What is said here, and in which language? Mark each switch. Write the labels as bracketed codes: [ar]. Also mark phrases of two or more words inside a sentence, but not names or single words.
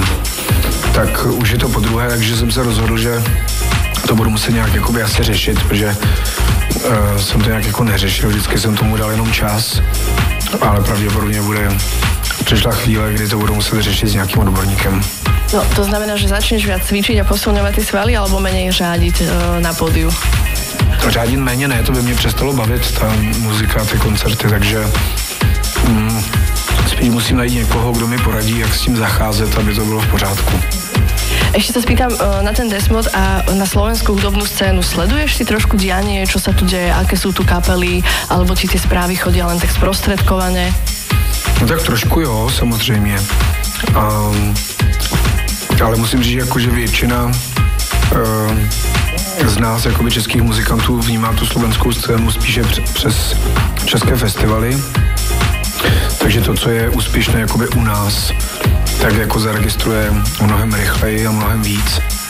[cs] Tak už je to podruhé, takže jsem se rozhodl, že to budu muset nějak jakoby asi řešit, protože jsem to nějak jako neřešil, vždycky jsem tomu dal jenom čas, ale pravděpodobně bude přišla chvíle, kdy to budou muset řešit s nějakým odborníkem. [sk] No, to znamená, že začneš viac cvičiť a posilňovať ty svaly, alebo menej řádiť na pódiu? [cs] Řádit méně ne, to by mě přestalo bavit, ta muzika, ty koncerty, takže spíš musím najít někoho, kdo mi poradí, jak s tím zacházet, aby to bylo v pořádku. [sk] Ešte sa spýtam na ten Desmod a na slovenskú hudobnú scénu. Sleduješ si trošku dianie, čo sa tu deje, aké sú tu kapely, alebo ti tie správy chodia len tak sprostredkované? [cs] No tak trošku jo, samozřejmě. Ale musím říct, jako, že většina z nás, jakoby českých muzikantů, vnímá tu slovenskou scénu spíše přes české festivaly. Takže to, co je úspěšné jakoby u nás, tak jako zaregistruje mnohem rychleji a mnohem víc.